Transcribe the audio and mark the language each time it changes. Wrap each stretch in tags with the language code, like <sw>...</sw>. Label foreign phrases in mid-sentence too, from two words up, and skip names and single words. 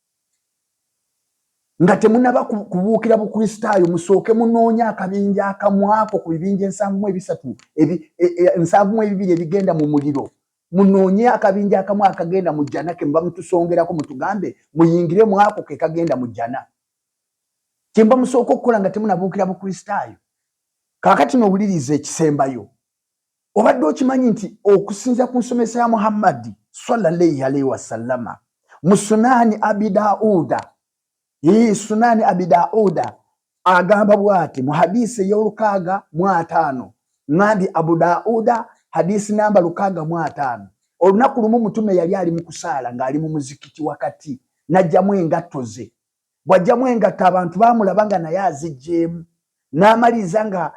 <lg>nga temunaba kubuukira bukristaayo musooke munoonya akabinja akamwako ku bibinja 732 ebigenda mu muliro munoonye akabinja akamu akagenda mu jjana ke mba mutusongerako mutugambe muyingire mwako ke kagenda mu jjana kyemba musooka okukola nga temunabuukira bukristaayo kaakati nowuliriza ekisembayo obadde okimanyi nti okusinza ku nsomesa ya Muhammad</lg> <ar>صلى الله عليه وسلم</ar> <lg>mu Sunani Abi Dauda Sunani Abi Dauda agamba bwati mu hadisi y'olukaaga mu 5 ngandi Abu Dauda hadisi namba 605 olunaku lumu mutume yali ali mu kusaala ng'ali mu muzikiti wakati najjamu engatto ze bwajjamu engatto abantu baamulabanga naye azijjeemu n'amaliza nga</lg>